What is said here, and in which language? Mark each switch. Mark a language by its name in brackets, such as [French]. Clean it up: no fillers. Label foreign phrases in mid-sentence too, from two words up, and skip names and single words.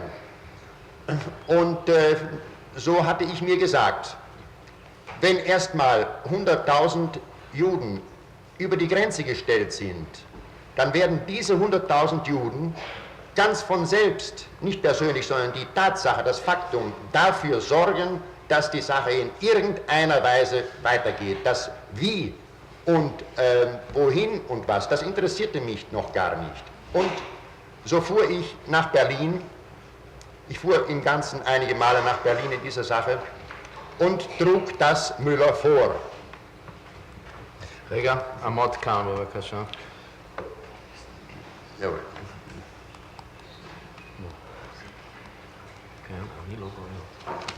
[German] Und so hatte ich mir gesagt, wenn erstmal 100.000 Juden über die Grenze gestellt sind, dann werden diese 100.000 Juden ganz von selbst, nicht persönlich, sondern die Tatsache, das Faktum, dafür sorgen, dass die Sache in irgendeiner Weise weitergeht. Das Wie und wohin und was, das interessierte mich noch gar nicht. Und so fuhr ich nach Berlin. Ich fuhr im Ganzen einige Male nach Berlin in dieser Sache und trug das Müller vor. [Hebrew] רגע, עמוד כאן בבקשה. [German] jawohl. [Hebrew] כן, אני לא רואה.